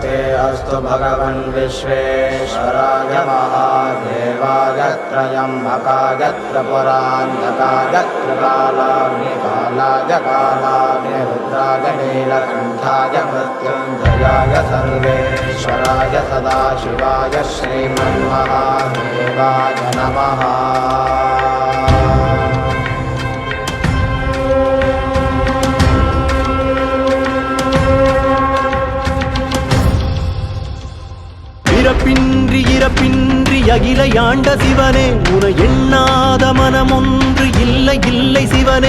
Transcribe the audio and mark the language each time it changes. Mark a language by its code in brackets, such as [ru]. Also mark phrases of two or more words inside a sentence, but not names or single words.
[sa] अस्तु भगवन् विश्वेश्वराय महादेवाय त्रयम्बकाय त्रिपुरान्तकाय त्रिकालाग्निकालाय कालाग्निरुद्राय नीलकण्ठाय मृत्युञ्जयाय सर्वेश्वराय सदाशिवाय श्रीमन्महादेवाय नमः। [ta] பிறப்பின்றி இறப்பின்றி அகில யாண்ட சிவனே உன எண்ணாத மனமொன்று இல்லை இல்லை சிவனே.